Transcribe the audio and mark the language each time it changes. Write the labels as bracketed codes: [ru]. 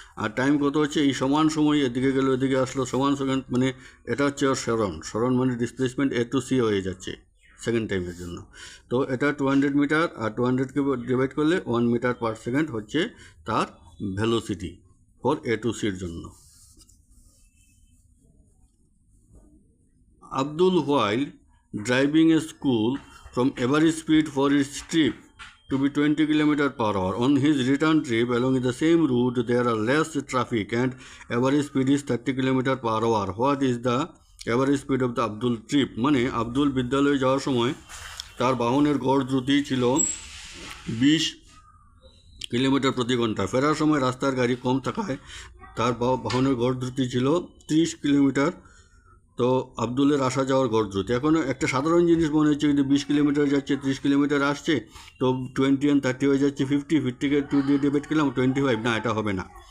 [bn] আর time কত হচ্ছে, এই সমান সময় এদিকে গেলো এদিকে আসলো, সমান সেকেন্ড, মানে এটা হচ্ছে ওর সরণ মানে ডিসপ্লেসমেন্ট এ টু সি হয়ে যাচ্ছে সেকেন্ড টাইমের জন্য। তো এটা 200 মিটার, আর 200কে ডিভাইড করলে 1 মিটার পার সেকেন্ড হচ্ছে তার ভেলোসিটি ফর এ টু সির জন্য। [en] Abdul, while driving a school from average speed for its trip to be 20 km/h, on his return trip along the same route there are less traffic and average speed is 30 km/h. What is the average speed of the Abdul trip? [bn] মানে আব্দুল বিদ্যালয়ে যাওয়ার সময় তার বাহনের গড় দ্রুতি ছিল 20 kilometre প্রতি ঘন্টা। ফেরার সময় রাস্তার গাড়ি কম থাকায় তার বাহনের গড় দ্রুতি ছিল 30 কিলোমিটার। তো আব্দুলের আসা যাওয়ার গড় দ্রুতি, এখন একটা সাধারণ জিনিস মনে হচ্ছে, কিন্তু 20 কিলোমিটার যাচ্ছে 30 কিলোমিটার আসছে, তো 20 and 30 হয়ে যাচ্ছে 50, 50কে 2 দিয়ে ডিভাইড করলাম 25, না এটা হবে না।